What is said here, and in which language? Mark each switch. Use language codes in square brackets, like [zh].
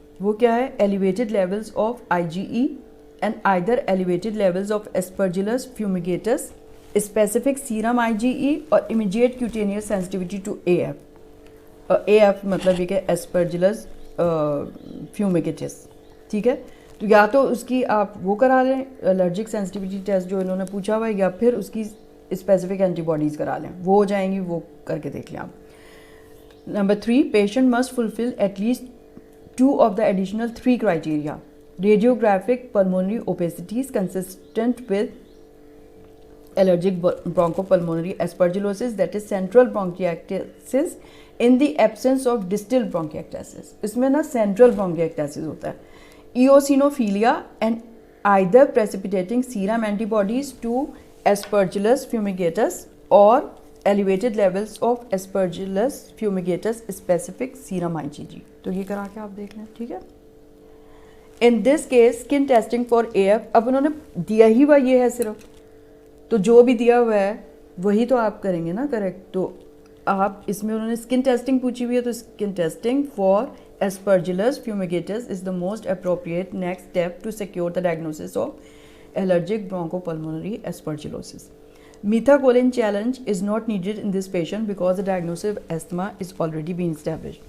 [ur] وہ کیا ہے, [en] elevated levels of IgE and either elevated levels of Aspergillus fumigatus, specific serum IgE [ur] اور [en] immediate cutaneous sensitivity to AF. [ur] AF مطلب یہ کہ Aspergillus fumigatus, ٹھیک ہے. تو یا تو اس کی آپ وہ کرا لیں الرجک سینسٹیوٹی ٹیسٹ جو انہوں نے پوچھا ہوا ہے, یا پھر اس کی اسپیسیفک اینٹی باڈیز کرا لیں, وہ ہو جائیں گی, وہ کر کے دیکھ لیں آپ. [en] Number 3, patient must fulfill at least 2 of the additional 3 criteria. Radiographic pulmonary opacities consistent with allergic bronchopulmonary aspergillosis, that is central bronchiectasis in the absence of distal bronchiectasis. [ur] اس میں نا central bronchiectasis ہوتا ہے. [en] Eosinophilia and either precipitating serum antibodies to Aspergillus fumigatus or elevated levels of Aspergillus fumigatus specific serum IgG. [ur] تو یہ کرا کے آپ دیکھ لیں, ٹھیک ہے. [en] In this case, skin testing for AF, [ur] اب انہوں نے دیا ہی ہوا یہ ہے صرف, تو جو بھی دیا ہوا ہے وہی تو آپ کریں گے نا, کریکٹ. تو آپ اس میں انہوں نے اسکن ٹیسٹنگ پوچھی ہوئی ہے, تو [en] Skin testing for Aspergillus fumigatus is the most appropriate next step to secure the diagnosis of allergic bronchopulmonary aspergillosis. Methacholine challenge is not needed in this patient because the diagnosis of asthma is already been established.